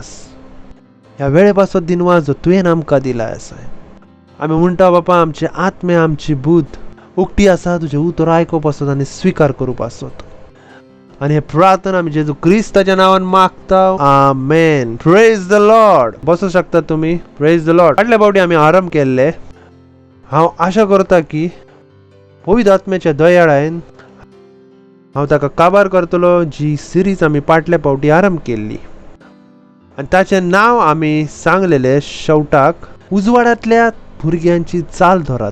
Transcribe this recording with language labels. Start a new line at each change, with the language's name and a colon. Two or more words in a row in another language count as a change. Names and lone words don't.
Konkani: ह्या वेळे पासत दिनवास जो तुवें आमकां दिलाय आसा. आमी म्हणटा बापा, आमचे आत्मे आमची बुद्ध उक्ती आसा तुजें उतर आयकप आसत आनी स्विकार करप आसत. आणि हे प्रार्थना आमी जेजू क्रिस्ताच्या नावान मागता. आमेन.
English: Praise the Lord.
Marathi: बसू शकता तुम्ही.
English: Praise the Lord.
Konkani: फाटल्या फावटी आमी आरंभ केल्ले. हांव आशा करता की पवित्र आत्म्याच्या दयाळायेन हांव ताका काबार करतलो. जी सिरीज आमी फाटल्या फावटी आरंभ केल्ली आनी ताचें नांव आमी सांगलेले शेवटाक उजवाडांतल्या भुरग्यांची चाल धरात.